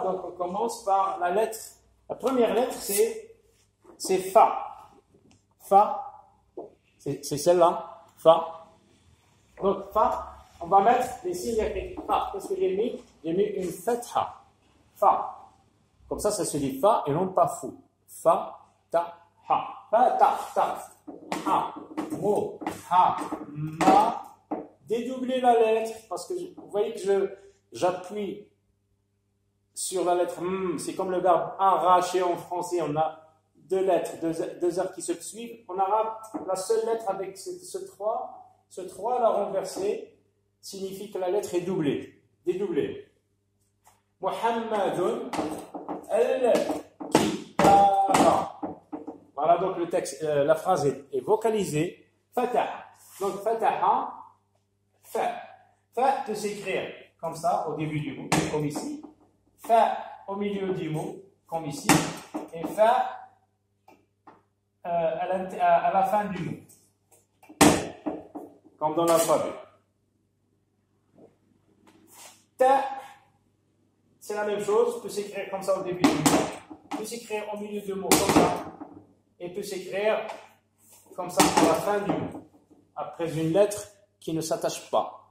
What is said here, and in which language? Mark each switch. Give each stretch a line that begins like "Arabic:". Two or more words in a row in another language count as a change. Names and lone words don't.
French: Donc, on commence par la lettre. La première lettre, c'est fa. Fa, c'est celle-là. Fa. Donc, fa, on va mettre les signes diacritiques. Fa, qu'est-ce que j'ai mis? J'ai mis une fatha. Fa. Comme ça se dit fa et non pas fou. Fa, ta, ha. Fa, ta, ha. Mo, ha, ma. Dédoubler la lettre parce que vous voyez que j'appuie sur la lettre m. C'est comme le verbe arracher en français. On a deux lettres, deux heures qui se suivent. En arabe, la seule lettre avec ce 3 la renversée signifie que la lettre est doublée, dédoublée.
Arabic: مُحَمَّدٌ الْكِتَابَ.
French: Voilà donc le texte, la phrase est vocalisée. Fataha. Donc fataha, fa. Fa peut s'écrire comme ça au début du mot, comme ici. Fa au milieu du mot, comme ici. Et fa à la fin du mot, comme dans l'alphabet. Ta, c'est la même chose, peut s'écrire comme ça au début du mot, peut s'écrire au milieu du mot comme ça, et peut s'écrire comme ça à la fin du mot, après une lettre qui ne s'attache pas.